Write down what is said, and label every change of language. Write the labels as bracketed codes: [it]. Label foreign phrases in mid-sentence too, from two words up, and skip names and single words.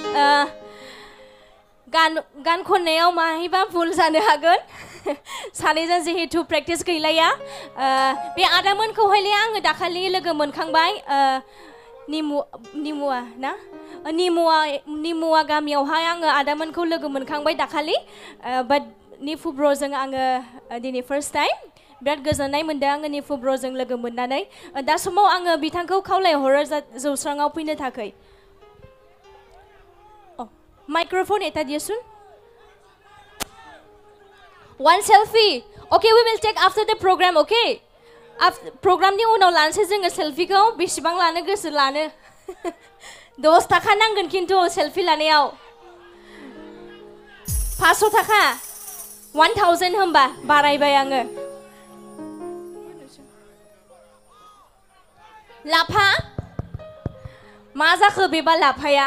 [brx] गान खननायाव माहायबा भुल जानो हागोन सानैजों जिहेतु प्रेक्टिस गैलाया बे आदामोनखौहायले आङो दाखालि लोगो मोनखांबाय निमुवा ना निमुवा गामियावहाय आङो आदामोनखौ लोगो मोनखांबाय दाखालि बाट निफु ब्र'जों आङो दिनै [en] first time [brx] बिराद गोजोननाय मोनदों आङो निफु ब्र'जों लोगो मोननानै दा समाव आङो बिथांखौ खावलायहरो जौस्राङाव फैनो थाखाय माइक्र'फन एटा दियोसुन [en] one selfie okay we will take after the program okay [brx] programनि उनाव लानोसै जोङो सेल्फिखौ बेसेबां लानो गोसो लानो 10 थाखा नांगोन खिन्थु सेल्फि लानायाव 500 थाखा 1000 होमबा बारायबाय आङो लाफा मा जाखो बेबा लाफाया